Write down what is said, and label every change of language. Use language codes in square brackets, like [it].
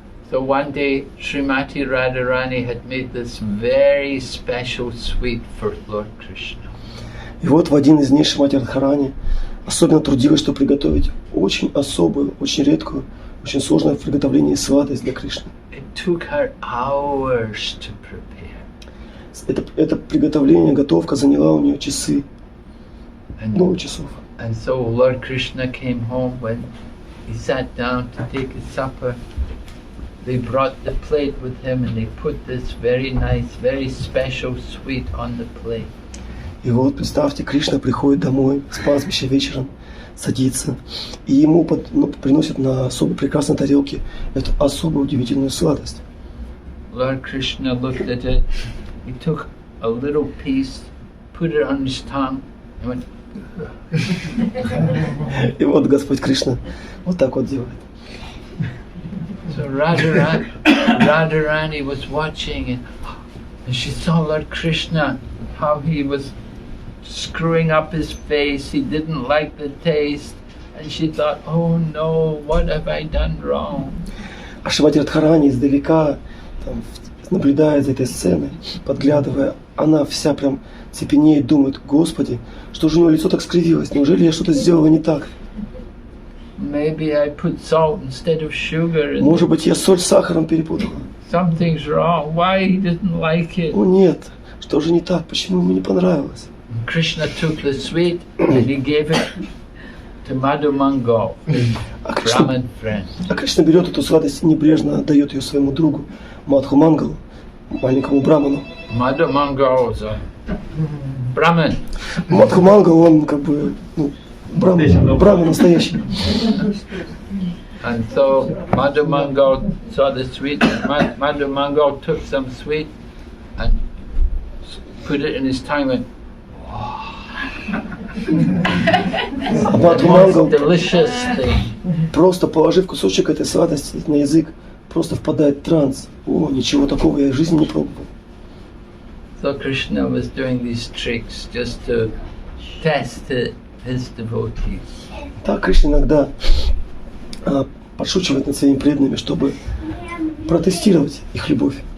[en] So one day Srimati Radharani had made this very special sweet for Lord Krishna. [ru] И вот в один из дней Шримати Радхарани особенно трудилась, чтобы приготовить очень особую, очень редкую очень сложное в приготовлении сладость для Кришны. [en] It took her hours to prepare. [ru] Это приготовление, готовка заняла у нее часы, много часов. [en] And so Lord Krishna came home when he sat down to take his supper. They brought the plate with him and they put this very nice, very special sweet on the plate. [ru] И вот, представьте, Кришна приходит домой с пастбища вечером, садится, и ему приносят на особо прекрасной тарелке эту особо удивительную сладость. [en] Lord Krishna looked at it, he took a little piece, put it on his tongue, and went. [ru] И вот Господь Кришна вот так вот делает. [en] So Radharani was watching and she saw Lord Krishna, how he was screwing up his face, he didn't like the taste, and she thought, oh no, what have I done wrong? [ru] А Шримати Радхарани издалека там, наблюдает за этой сценой, подглядывая, она вся прям цепенеет, думает, Господи, что же у него лицо так скривилось, неужели я что-то сделала не так? [en] Maybe I put salt instead of sugar. [ru] Может быть, я соль с сахаром перепутала. [en] Something's wrong. Why he didn't like it? [ru] О нет, что же не так? Почему ему не понравилось? [en] Krishna took the sweet and he gave it to Madhu Mangal, his Brahmin friend. [ru] А Кришна берет эту сладость и небрежно отдает ее своему другу Мадху Мангалу, маленькому браману. [en] Madhu Mangal was a Brahmin. [ru] Мадху Мангал, он как бы браман настоящий. [en] And so Madhu Mangal saw the sweet. Madhu Mangal took some sweet and put it in his tongue and [ru] Мадху Мангал, [en] delicious thing. [ru] просто положив кусочек этой сладости на язык, просто впадает в транс. О, ничего такого я в жизни не пробовал. [en] So Krishna was doing these tricks just to test his devotees. [ru] Так Кришна иногда подшучивает над своими преданными, чтобы протестировать их любовь.